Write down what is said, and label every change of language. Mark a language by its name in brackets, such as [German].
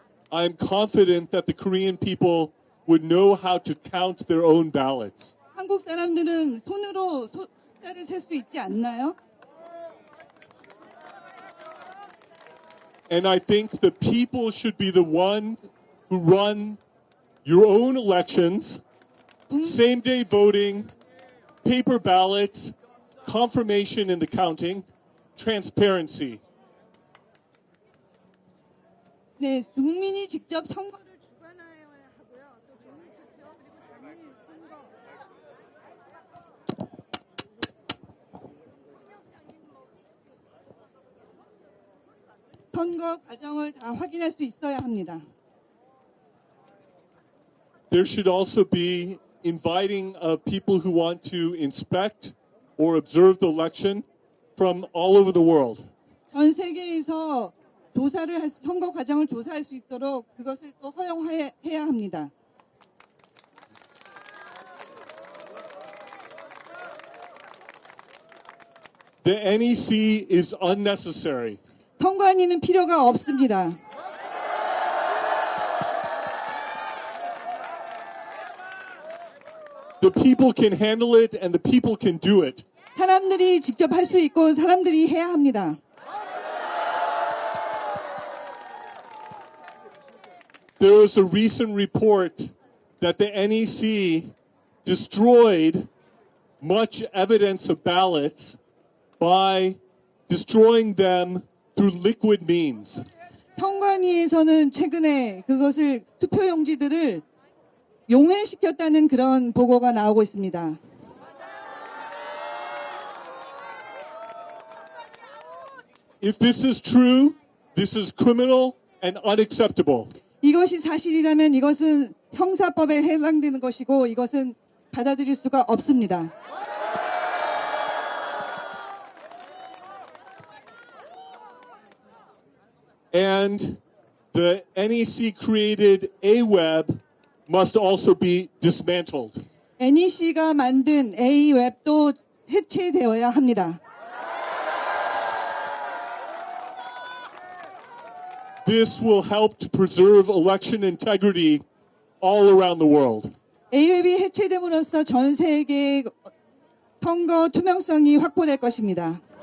[English] I'm confident that the Korean people would know how to count their own ballots. [Korean] 한국 사람들은 손으로 숫자를 셀 수 있지 않나요? [English] And I think the people should be the one who run your own elections, same day voting, paper ballots, confirmation in the counting, transparency. [Korean] 네, 국민이 직접 선거를 주관하여야 하고요. 또 주민투표 그리고 당연히 선거 과정을 다 확인할 수 있어야 합니다. [English] There should also be inviting of people who want to inspect or observe the election from all over the world. [Korean] 전 세계에서 선거 과정을 조사할 수 있도록 그것을 또 허용해야 합니다. [English] The NEC is unnecessary. [Korean] 선관위는 필요가 없습니다. [English] The people can handle it and the people can do it. [Korean] 사람들이 직접 할 수 있고 사람들이 해야 합니다. [English] There was a recent report that the NEC destroyed much evidence of ballots by destroying them through liquid means. [Korean] 선관위에서는 최근에 그것을 투표용지들을 용해시켰다는 그런 보고가 나오고 있습니다. [English] If this is true, this is criminal and unacceptable. [Korean] 이것이 사실이라면 이것은 형사법에 해당되는 것이고 이것은 받아들일 수가 없습니다. [English] And the NEC created AWeb must also be dismantled. [Korean] NEC가 만든 A웹도 해체되어야 합니다. [English] This will help to preserve election integrity all around the world. [Korean] A웹이 해체됨으로써 전 세계의 선거 투명성이 확보될 것입니다.